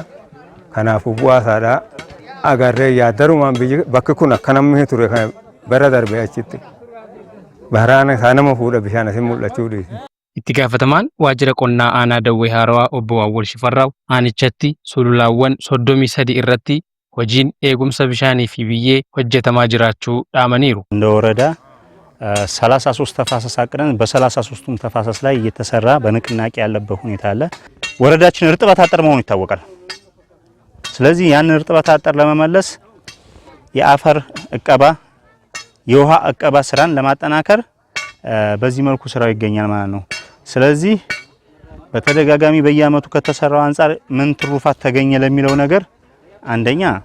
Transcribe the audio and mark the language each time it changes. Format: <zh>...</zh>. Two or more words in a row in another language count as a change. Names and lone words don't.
<om>Kanaafuu bu'aa isaadhaa agarree yaaddarumaan bakki kun akka namni ture kan bara darbee achitti baraan isaa nama fuudha bishaan asin mul'achuu dhiise. Itti gaafatamaan waajjira qonnaa aanaa Dawwee Harawaa obbo Awwal Shifarraaw aanichatti sululaawwan 33 irratti hojiin eegumsa bishaanii fi biyyee hojjetamaa jiraachuu dhaamaniiru.</om> <am>እንደ ወረዳ 33 ተፋሰስ አቅደን በ33ቱም ተፋሰስ ላይ እየተሰራ በንቅናቄ ያለበት ሁኔታ አለ። ወረዳችን እርጥበት አጠር መሆኑ ይታወቃል። ስለዚህ ያን እርጥበት አጠር ለመመለስ የአፈር እቀባ የውሃ እቀባ ስራን ለማጠናከር በዚህ መልኩ ስራው ይገኛል ማለት ነው። ስለዚህ በተደጋጋሚ በየአመቱ ከተሰራው አንፃር ምን ትሩፋት ተገኘ ለሚለው ነገር አንደኛ</am>